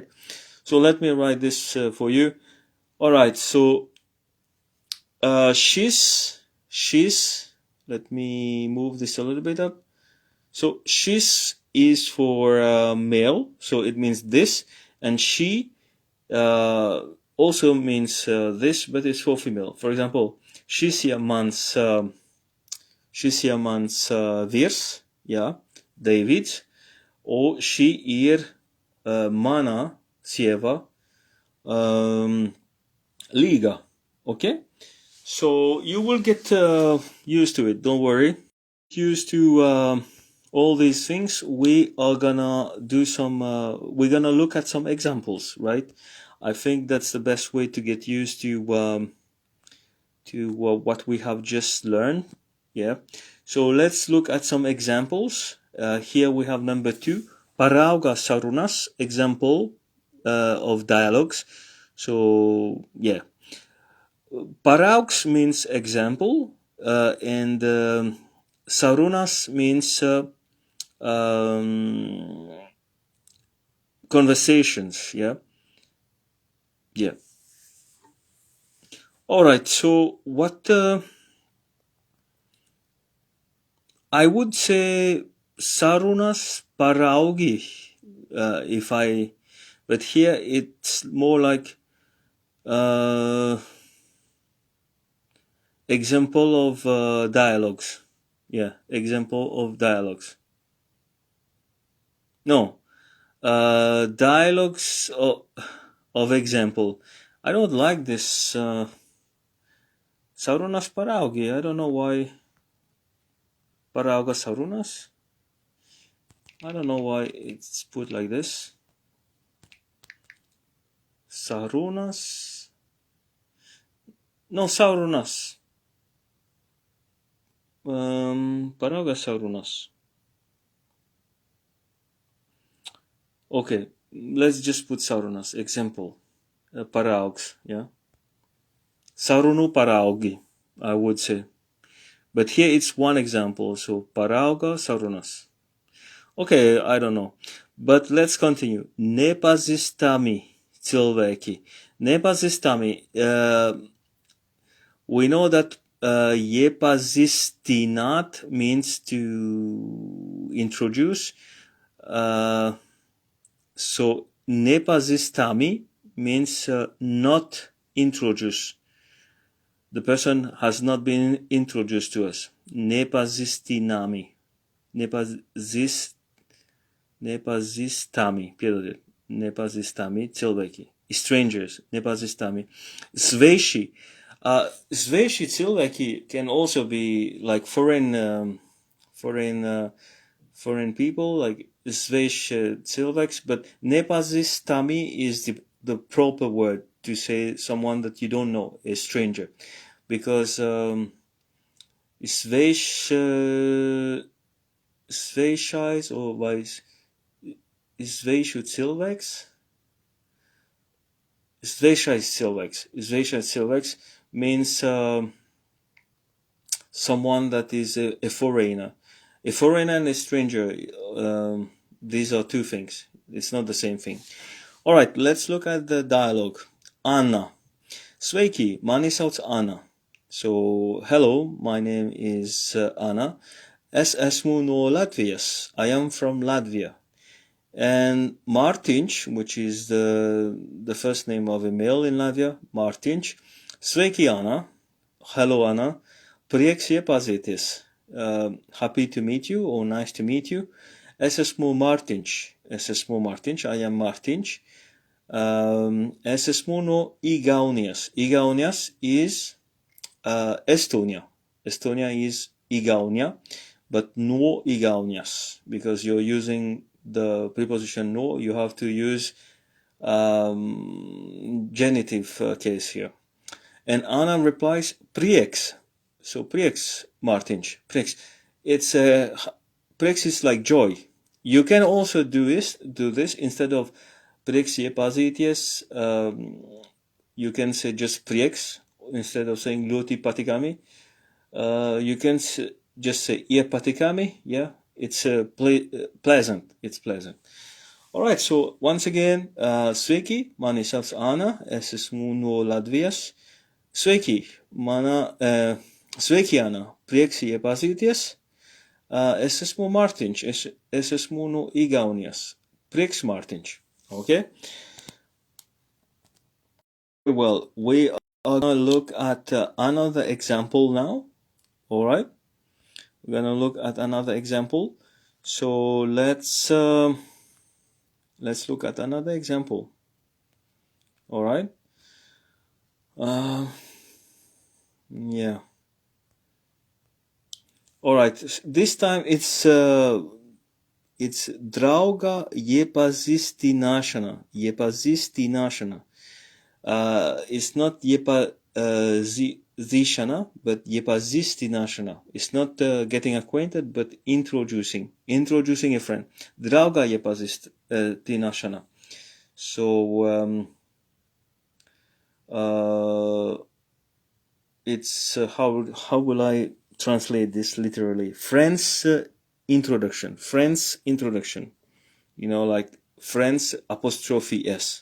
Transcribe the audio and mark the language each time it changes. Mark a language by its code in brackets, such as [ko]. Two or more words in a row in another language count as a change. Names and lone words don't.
[en] So let me write this for you. All right, so she's, let me move this a little bit up. So she's is for male, so it means this, and she also means this, but it's for female. For example, [lv] šis ir mans vīrs, yeah, Davids, or šī ir mana sieva, Līga. [en] Okay? So you will get used to it, don't worry. Used to all these things. We are gonna do we're gonna look at some examples, right? I think that's the best way to get used to what we have just learned. Yeah. So let's look at some examples. Here we have number 2, [lv] parauga sarunas, [en] example of dialogues. So yeah, paraugs means example, and sarunas means conversations. Yeah. All right, so what I would say [lv] sarunas paraugi, [en] but here it's more like example of dialogues. Yeah, example of dialogues. No, dialogues of example. I don't like this [lv] sarunas paraugi. [en] I don't know why. [lv] Parauga sarunas. [en] I don't know why it's put like this. Sarunas. [lv] No, sarunas. Parauga sarunas. [en] Okay, let's just put sarunas. Example. [lv] Paraugs, yeah. Sarunu paraugi, [en] I would say. But here it's one example, so [lv] parauga sarunas. [en] Okay, I don't know. But let's continue. [lv] Nepazīstami cilvēki. Nepazīstami. [en] We know that iepazīstināt means to introduce. So nepazīstami means not introduce. The person has not been introduced to us. [lv] Nepazīstinami. Nepazīstami. Piedodiet. Nepazīstami cilvēki. Strangers. Nepazīstami. Sveši. Sveši cilvēki [en] can also be like foreign people, like [lv] sveši cilvēks, [en] but nepazīstami is the proper word to say someone that you don't know, a stranger, because svešais or [lv] vai svešu cilvēks. Svešais cilvēks [en] means someone that is a foreigner. A foreigner and a stranger, these are two things. It's not the same thing. All right, let's look at the dialogue. [lv] Anna. Sveiki, mani sauc Anna. [en] So, hello, my name is Anna. [lv] Es esmu no Latvijas. [en] I am from Latvia. And Mārtiņš, which is the first name of a male in Latvia, Mārtiņš. [lv] Sveiki, Anna. Hello, Anna. Prieks iepazīties. [en] Happy to meet you or nice to meet you. [lv] Es esmu Mārtiņš. [en] I am Mārtiņš. [lv] Es esmu no Igaunijas. [en] Igaunijas is Estonia. Estonia is Igaunia, but [lv] no Igaunijas, [en] because you're using the preposition no, you have to use genitive case here. And Anna replies, prieks. So prieks, Mārtiņš, prieks. It's prieks is like joy. You can also do this instead of [lv] prieks iepazīties. [en] You can say just prieks instead of saying [lv] ļoti patikami. [en] You can just say iepatikami, yeah. It's pleasant. It's pleasant. All right. So once again, [lv] sveiki, mani sauc Anna. Es esmu no Latvijas. Sveiki, sveiki, Anna. Prieks iepazīties. Es esmu Mārtiņš. Es esmu no Igaunijas. Prieks, Mārtiņš. [en] Okay. Well, we are going to look at another example now. All right. We're going to look at another example. So let's look at another example. All right. Yeah. All right. This time it's [lv] drauga iepazīstināšana. [en] Iepazīstināšana. It's not iepazīšana, but iepazīstināšana. It's not getting acquainted, but introducing a friend. [lv] Drauga iepazīstināšana. [en] So it's how will I translate this literally? Friend's introduction. Friend's introduction. You know, like friends apostrophe s.